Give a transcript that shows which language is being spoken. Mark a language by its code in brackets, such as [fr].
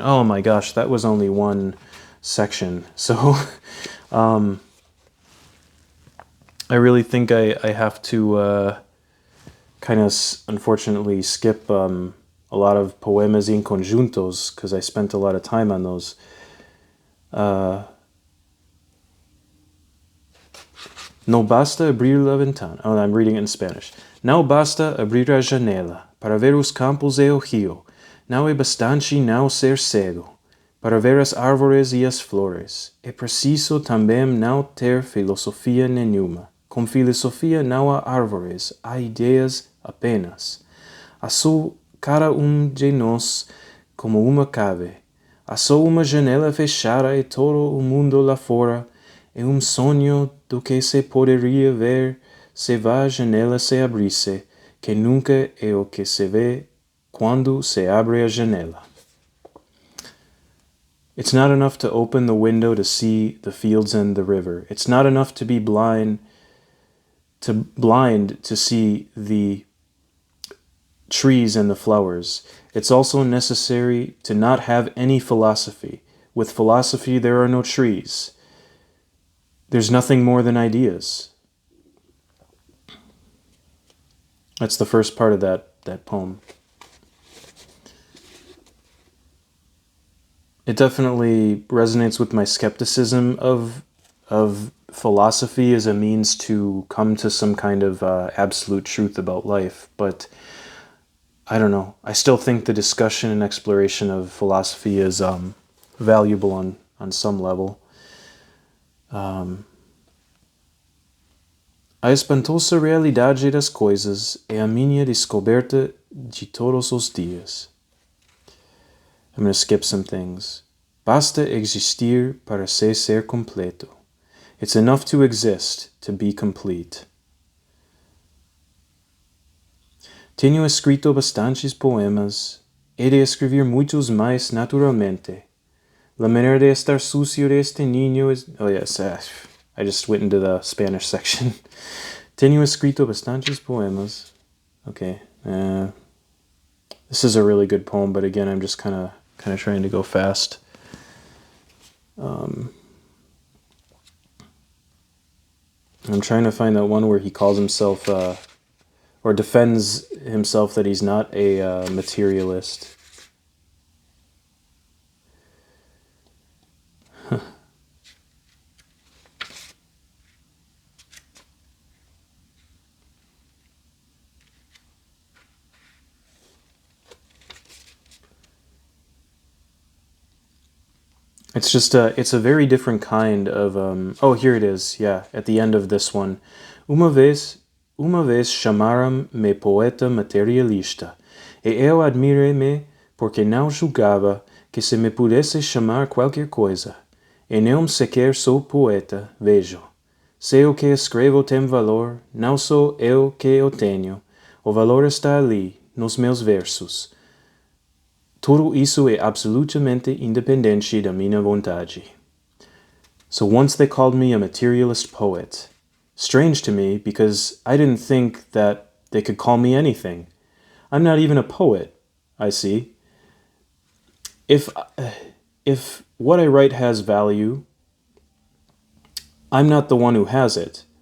[en] Oh my gosh, that was only one section. So I really think I have to kind of unfortunately skip a lot of poemas in conjuntos because I spent a lot of time on those. [es] No basta abrir la ventana. [en] Oh, I'm reading it in Spanish. [pt] Não basta abrir a janela para ver os campos e o rio. Não é bastante não ser cego para ver as árvores e as flores. É preciso também não ter filosofia nenhuma. Com filosofia não há árvores, há ideias apenas. Há só cada de nós como uma cave. Há só uma janela fechada e todo o mundo lá fora é sonho do que se poderia ver se a janela se abrisse, que nunca é o que se vê quando se abre a janela. [en] It's not enough to open the window to see the fields and the river. It's not enough to be blind to see the trees and the flowers. It's also necessary to not have any philosophy. With philosophy, there are no trees. There's nothing more than ideas. That's the first part of that poem. It definitely resonates with my skepticism of philosophy as a means to come to some kind of absolute truth about life. But I don't know. I still think the discussion and exploration of philosophy is valuable on some level. [pt] A espantosa realidade das coisas é a minha descoberta de todos os dias. [en] I'm going to skip some things. [pt] Basta existir para se ser completo. [en] It's enough to exist to be complete. [pt] Tenho escrito bastantes poemas. He de escrever muitos mais naturalmente. [es] La manera de estar sucio de este niño es... [en] Oh yes, I just went into the Spanish section. [pt] Tenho escrito bastantes poemas. [en] Okay. This is a really good poem, but again, I'm just kind of trying to go fast. I'm trying to find that one where he calls himself, or defends himself that he's not a materialist. It's just it's a very different kind of oh, here it is. Yeah, at the end of this one. [pt] Uma vez chamaram me poeta materialista, e eu admirei-me porque não julgava que se me pudesse chamar qualquer coisa. E não sequer sou poeta, vejo. Se o que escrevo tem valor, não sou eu que o tenho. O valor está ali, nos meus versos. Tudo isso é absolutamente independente da minha vontade. [en] So once they called me a materialist poet. Strange to me because I didn't think that they could call me anything. I'm not even a poet, I see. If what I write has value, I'm not the one who has it.